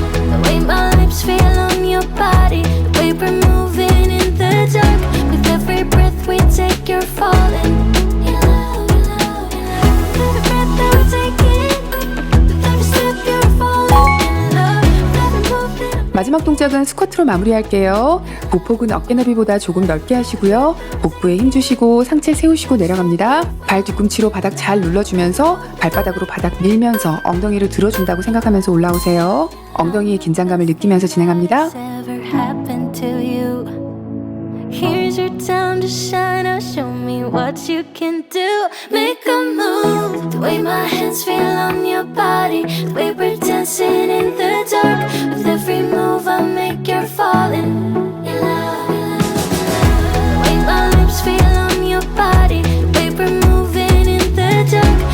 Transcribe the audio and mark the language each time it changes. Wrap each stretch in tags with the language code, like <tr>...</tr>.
<en>The way my lips feel on your body, the way we're moving in the dark. With every breath we take, you're falling. Every breath that we're taking, with every step you're falling in love. With every move that</en> <ko>마지막 동작은 스쿼트로 마무리할게요. 보폭은 어깨 너비보다 조금 넓게 하시고요. 복부에 힘주시고 상체 세우시고 내려갑니다. 발 뒤꿈치로 바닥 잘 눌러주면서 발바닥으로 바닥 밀면서 엉덩이를 들어준다고 생각하면서 올라오세요. 엉덩이의 긴장감을 느끼면서 진행합니다.</ko> <en>has ever happened to you. Here's your time to shine. Now show me what you can do. Make a move. The way my hands feel on your body, the way we're dancing in the dark. With every move I make, you're falling. The way my lips feel on your body, the way we're moving in the dark.</en>